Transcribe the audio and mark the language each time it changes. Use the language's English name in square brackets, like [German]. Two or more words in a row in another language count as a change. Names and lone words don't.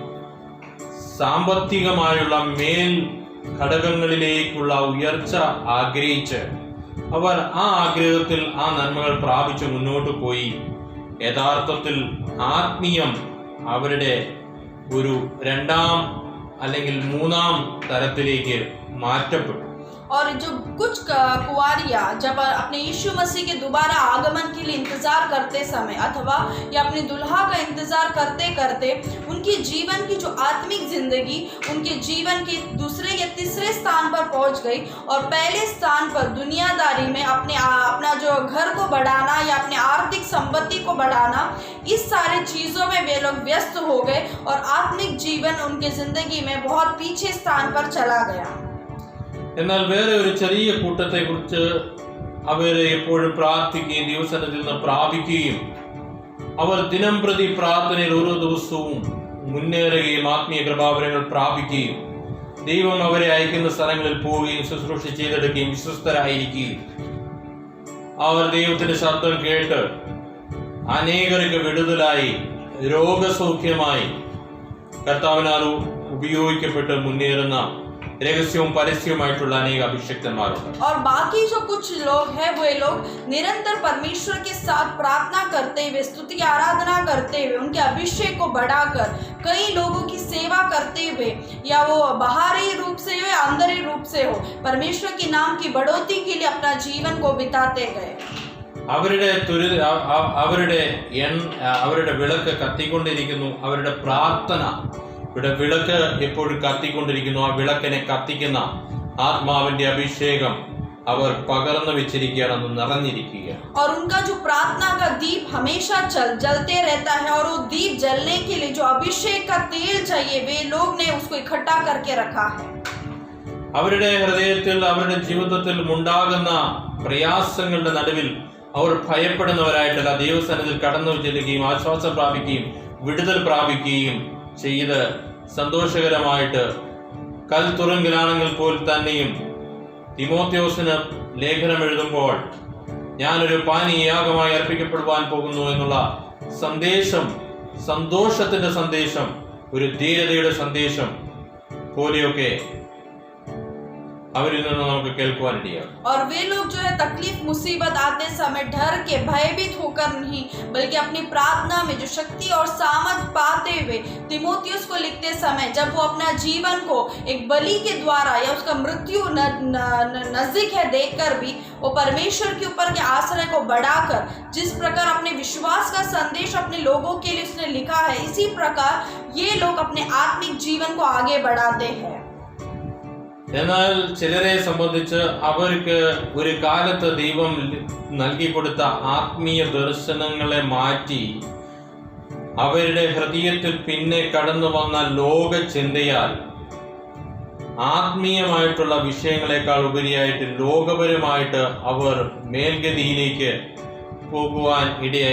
[Malayalam] സാമ്പത്തികമായുള്ള മേൽ ഘടകങ്ങളിലേക്കുള്ള ഉയർച്ച ആഗ്രഹിച്ച് അവർ ആ ആഗ്രഹത്തിൽ ആ നന്മകൾ പ്രാപിച്ച് മുന്നോട്ട് പോയി യഥാർത്ഥത്തിൽ ആത്മീയം അവരുടെ ഒരു രണ്ടാം അല്ലെങ്കിൽ മൂന്നാം തരത്തിലേക്ക് മാറ്റപ്പെട്ടു. [Hindi] और जो कुछ कुंवारियां जब अपने यीशु मसीह के दोबारा आगमन के लिए इंतजार करते समय अथवा या अपने दुल्हा का इंतजार करते करते उनकी जीवन की जो आत्मिक जिंदगी उनके जीवन के दूसरे या तीसरे स्थान पर पहुंच गई और पहले स्थान पर दुनियादारी में अपना जो घर को बढ़ाना या अपने आर्थिक संपत्ति को बढ़ाना, इस सारे चीजों में वे लोग व्यस्त हो गए और आत्मिक जीवन उनके जिंदगी में बहुत पीछे स्थान पर चला गया. [Malayalam] എന്നാൽ വേറെ ഒരു ചെറിയ കൂട്ടത്തെ കുറിച്ച് അവർ എപ്പോഴും പ്രാർത്ഥിക്കുകയും ദൈവസന്നിധിയിൽ നിന്ന് പ്രാപിക്കുകയും അവർ ദിനം പ്രതി പ്രാർത്ഥനയിൽ ഓരോ ദിവസവും മുന്നേറുകയും ആത്മീയ കൃപാവരങ്ങൾ പ്രാപിക്കുകയും ദൈവം അവരെ അയക്കുന്ന സ്ഥലങ്ങളിൽ പോവുകയും ശുശ്രൂഷ ചെയ്തെടുക്കുകയും വിശ്വസ്തരായിരിക്കുകയും അവർ ദൈവത്തിന്റെ ശബ്ദം കേട്ട് അനേകർക്ക് വിടുതലായി രോഗസൗഖ്യമായി കർത്താവിനാൽ ഉപയോഗിക്കപ്പെട്ട് മുന്നേറുന്ന രഹസ്യവും പരസ്യവുമായിട്ടുള്ള അനേക അഭിഷിക്തന്മാരുണ്ട്. [Hindi] और बाकी जो कुछ लोग हैं वो लोग निरंतर परमेश्वर के साथ प्रार्थना करते हुए, स्तुति आराधना करते हुए, उनके अभिषेक को बढ़ाकर कई लोगों की सेवा करते हुए, या वो बाहरी रूप से हो या अंदरी रूप से हो, परमेश्वर के नाम की बढ़ोतरी के लिए अपना जीवन को बिताते गए. [Malayalam] അവരുടെ വിളക്ക് കത്തിക്കൊണ്ടിരിക്കുന്നു. അവരുടെ പ്രാർത്ഥന ഇവിടെ വിളക്ക് എപ്പോഴും കത്തിക്കൊണ്ടിരിക്കുന്നു. ആ വിളക്കിനെ കത്തിക്കുന്ന ആത്മാവിന്റെ അഭിഷേകം അവർ പകർന്നു വെച്ചിരിക്കുകയാണെന്ന് നിറഞ്ഞിരിക്കുകയാണ്. [Hindi] और उनका जो प्रार्थना का दीप हमेशा जलते रहता है और वो दीप जलने के लिए जो अभिषेक का तेल चाहिए वे लोग ने उसको इकट्ठा करके रखा है. [Malayalam] അവരുടെ ഹൃദയത്തിൽ അവരുടെ ജീവിതത്തിൽ ഉണ്ടാകുന്ന പ്രയാസങ്ങളുടെ നടുവിൽ അവർ ഭയപ്പെടുന്നവരായിട്ടല്ല, ദൈവസന്നിധിയിൽ കടന്നു ചെല്ലുകയും ആശ്വാസം പ്രാപിക്കുകയും വിടുതൽ പ്രാപിക്കുകയും ചെയ്ത് സന്തോഷകരമായിട്ട് കൽത്തുറുങ്കിലാണെങ്കിൽ പോൽ തന്നെയും തിമോഥെയോസിന് ലേഖനം എഴുതുമ്പോൾ ഞാനൊരു പാനീയാഗമായി അർപ്പിക്കപ്പെടുവാൻ പോകുന്നു എന്നുള്ള സന്ദേശം, സന്തോഷത്തിന്റെ സന്ദേശം, ഒരു ധീരതയുടെ സന്ദേശം പോലെയൊക്കെ അവരിൽ നിന്ന് നമുക്ക് കേൾക്കുവാനിടയാകും. [Hindi] और वे लोग जो है तकलीफ मुसीबत आते समय डर के भयभीत होकर नहीं, बल्कि अपनी प्रार्थना में जो शक्ति और सामर्थ पाते हुए तिमोथियुस को लिखते समय जब वो अपना जीवन को एक बलि के द्वारा या उसका मृत्यु नजदीक है देखकर भी वो परमेश्वर के ऊपर के आश्रय को बढ़ाकर जिस प्रकार अपने विश्वास का संदेश अपने लोगों के लिए उसने लिखा है, इसी प्रकार ये लोग अपने आत्मिक जीवन को आगे बढ़ाते हैं. [Malayalam] എന്നാൽ ചിലരെ സംബന്ധിച്ച് അവർക്ക് ഒരു കാലത്ത് ദൈവം നൽകിക്കൊടുത്ത ആത്മീയ ദർശനങ്ങളെ മാറ്റി അവരുടെ ഹൃദയത്തിൽ പിന്നെ കടന്നു വന്ന ലോക ചിന്തയാൽ ആത്മീയമായിട്ടുള്ള വിഷയങ്ങളെക്കാൾ ഉപരിയായിട്ട് ലോകപരമായിട്ട് അവർ മേൽഗതിയിലേക്ക് പോകുവാൻ ഇടയായി.